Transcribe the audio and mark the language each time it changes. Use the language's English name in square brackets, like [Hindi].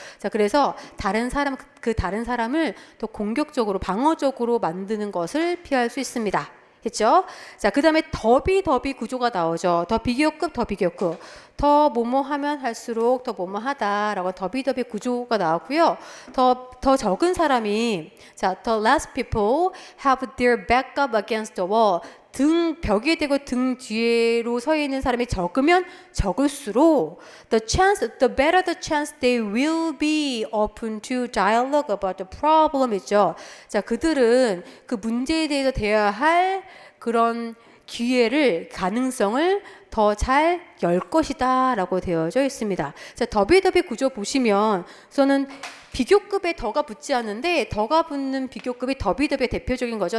[Korean] 자, 그래서 다른 사람을 더 공격적으로, 방어적으로 만드는 것을 피할 수 있습니다. 했죠? 자, 그 다음에 더비 구조가 나오죠. 더 비교급. 더 뭐뭐 하면 할수록 더 뭐뭐 하다라고 더비 구조가 나왔고요. 더 적은 사람이, 자, [English] the less people have their back up against the wall. [Korean] 벽에 대고 등 뒤로 서 있는 사람이 적으면 적을수록 [English] the better the chance they will be open to dialogue about the problem [Korean] 있죠. 자, 그들은 그 문제에 대해서 대해야 할 그런 기회를, 가능성을 더 잘 열 것이다 라고 되어져 있습니다. 자, 더비 구조 보시면 저는 비교급에 더가 붙지 않는데 더가 붙는 비교급이 더비의 대표적인 거죠.